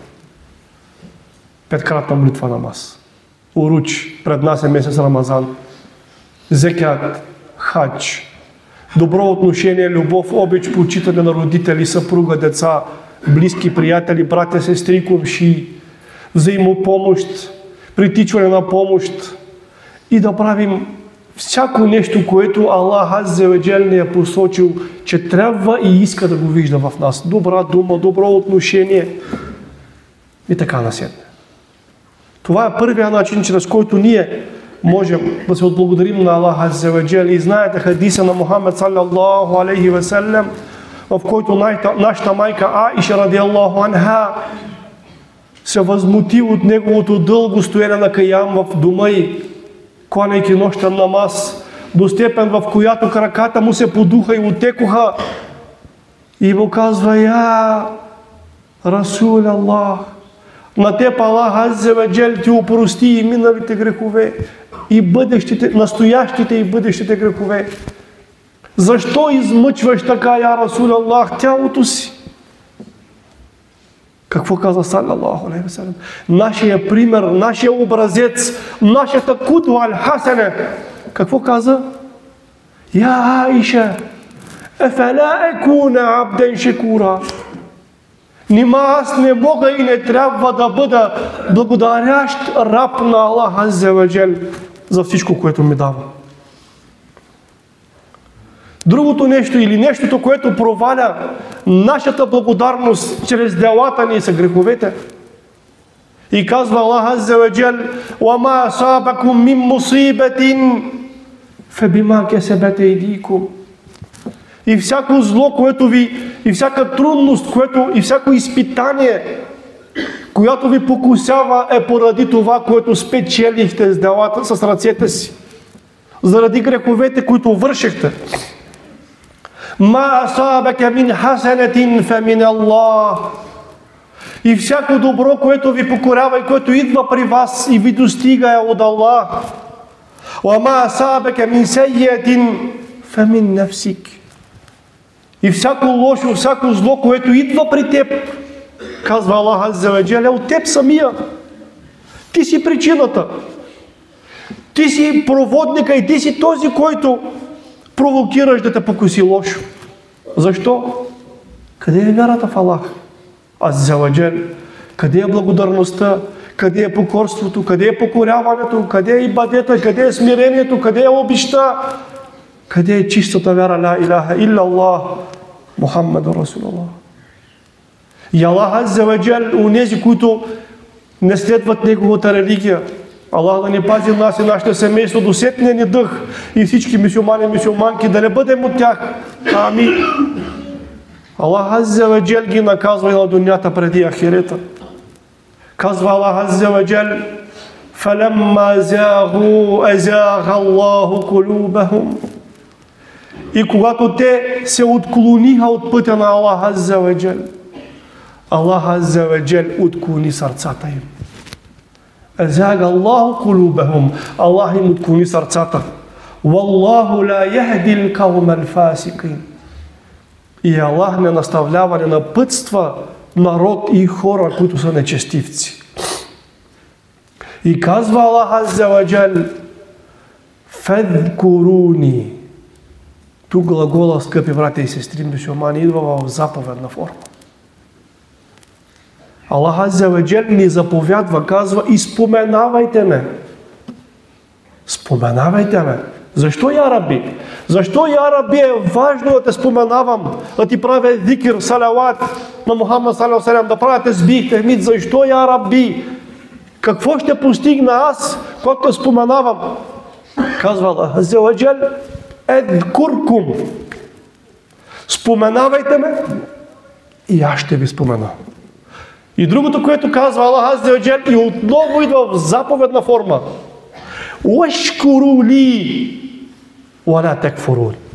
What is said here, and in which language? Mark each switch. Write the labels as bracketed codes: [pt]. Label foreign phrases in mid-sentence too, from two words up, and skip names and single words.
[bg] 5-кратна молитва намаз, уруч, пред нас е месец Рамазан, зекят, хадж, добро отношение, любов, обич, почитане на родители, съпруга, деца, близки, приятели, братя, сестри, комши, взаимопомощ, притичване на помощ и да правим всяко нещо, което Аллах Азза ва Джал ни е посочил, че трябва и иска да го вижда в нас. Добра дума, добро отношение и така насетне. Това е първият начин, чрез който ние можем да се отблагодарим на Аллах Азза ва Джал. И знаете хадиса на Мухаммед [ar] صلى الله عليه وسلم, [bg] в който нашата майка Аиша [ar] رضي الله عنها [bg] се възмути от неговото дълго стоене на каям в дома й, кланяйки нощен намаз, до степен, в която краката му се подуха и отекоха. И му казва: [ar] يا رسول الله, [bg] на теб Аллах Азза ва Джал ти опрости и миналите грехове, и бъдещите, настоящите и бъдещите грехове. Защо измъчваш така, [ar] يا رسول الله, [bg] тялото си? Какво каза [ar] صلى الله عليه وسلم? [bg] Нашия пример, нашия образец, нашата [ar] قدوة الحسنة. [bg] Какво каза? [ar] يا عائشة أفلا أكون عبدا شكورا. [bg] Нима аз не мога и не трябва да бъда благодарящ раб на Аллах Азза ва Джал за всичко, което ми дава. Другото нещо или нещото, което проваля нашата благодарност чрез делата ни, са греховете. И казва Аллах Азза ва Джал: [ar] وَمَا أَصَابَكُم مِّن مُّصِيبَةٍ فَبِمَا كَسَبَتْ أَيْدِيكُمْ. [bg] И всяко зло, което ви, и всяка трудност, и всяко изпитание, която ви покусява, е поради това, което спечелихте с делата, с ръцете си. Заради греховете, които вършихте. [ar] ما أصابك من حسنة فمن الله. [bg] И всяко добро, което ви покорява и което идва при вас и ви достига, е от Аллах. [ar] وما أصابك من سيئة فمن نفسك. [bg] И всяко лошо, всяко зло, което идва при теб, казва Аллах Азза ва Джал, е от теб самия. Ти си причината. Ти си проводника и ти си този, който провокираш да те покуси лошо. Защо? Къде е вярата в Аллах Азза ва Джал? Къде е благодарността? Къде е покорството? Къде е покоряването? Къде е ибадета? Къде е смирението? Къде е обичта? Къде е чистата вяра? [ar] لا إله إلا الله محمد رسول الله. [bg] И Аллах Азза ва Джал, унези, които не следват неговата религия, Аллах да ни пази нас и нашето семейство до сетния ни дъх и всички мюсюлмани и мюсюлманки да не бъдем от тях. Амин. Аллах Азза ва Джал ги наказва и на дунята преди ахирета. Казва Аллах Азза ва Джал: [ar] فَلَمَّا زَاغُوا أَزَاغَ اللَّهُ قُلُوبَهُمْ. [bg] И когато те се отклониха от пътя на Аллах Азза ва Джал, Аллах Азза ва Джал отклони сърцата им. [ar] أزاغ الله قلوبهم. [bg] Аллах им отклони сърцата. [ar] والله لا يهدي القوم الفاسقين. [bg] И Аллах не наставлява, не напътства народ и хора, които са нечестивци. И казва Аллах Азза ва Джал: фадкуруни. Тук глагола, скъпи братя и сестри мюсюлмани, идва в заповедна форма. Аллах Азза ва Джал ни заповядва, казва: и споменавайте ме. Споменавайте ме. Защо, [ar] يا ربي? [bg] Защо, [ar] يا ربي, [bg] е важно да те споменавам, да ти правя зикр, салават на Мухаммад [ar] صلى الله عليه وسلم, [bg] да правя тесбих, техмид? Защо, [ar] يا ربي? [bg] Какво ще постигна аз, когато те споменавам? Казва Аллах Азза ва Джал: едкуркум. Споменавайте ме и аз ще ви спомена. И другото, което казва Аллах Азза ва Джал, и отново идва в заповедна форма: [ar] واشكروا لي ولا تكفرون.